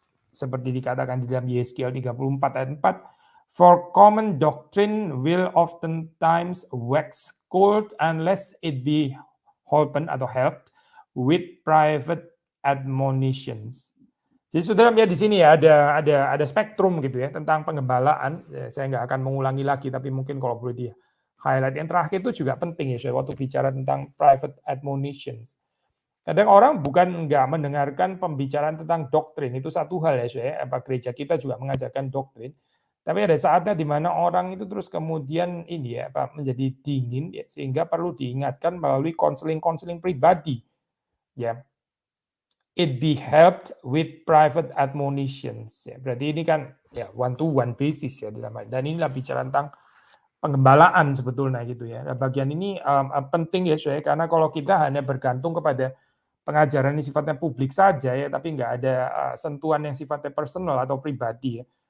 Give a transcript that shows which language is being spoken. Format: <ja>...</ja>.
<id>seperti dikatakan di dalam Yeskiel 34 ayat 4,</id> <en>for common doctrine will oftentimes wax cold unless it be holpen atau helped with private admonitions.</en> <id>Jadi saudara melihat di sini ya ada spektrum gitu ya tentang penggembalaan. Saya nggak akan mengulangi lagi, tapi mungkin kalau boleh dia highlight yang terakhir itu juga penting ya waktu bicara tentang private admonitions. Kadang orang bukan nggak mendengarkan pembicaraan tentang doktrin, itu satu hal ya, apa gereja kita juga mengajarkan doktrin. Tapi ada saatnya di mana orang itu terus kemudian ini ya, apa menjadi dingin ya, sehingga perlu diingatkan melalui konseling-konseling pribadi. Ya.</id> <en>It be helped with private admonitions ya.</en> <id>Berarti ini kan ya</id> <en>one to one basis</en> <id>ya dan inilah bicara tentang penggembalaan sebetulnya gitu ya. Nah, bagian ini penting ya karena kalau kita hanya bergantung kepada pengajaran yang sifatnya publik saja ya, tapi nggak ada sentuhan yang sifatnya personal atau pribadi ya.</id>